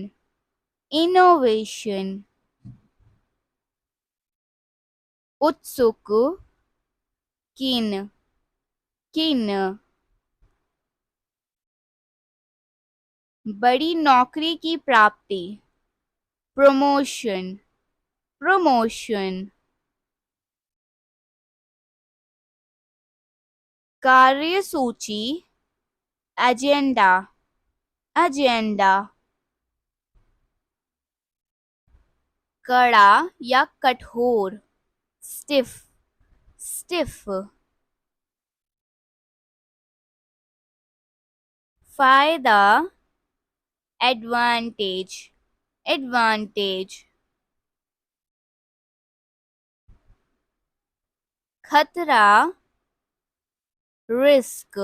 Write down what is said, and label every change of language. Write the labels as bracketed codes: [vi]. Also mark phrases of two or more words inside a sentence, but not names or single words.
[en] innovation। उत्सुक, keen। [hi] keen। बड़ी नौकरी की प्राप्ति, [en] promotion। promotion। कार्यसूची, agenda। [hi] agenda। कड़ा या कठोर, [en] stiff। stiff। फायदा, advantage। advantage। खतरा, risk।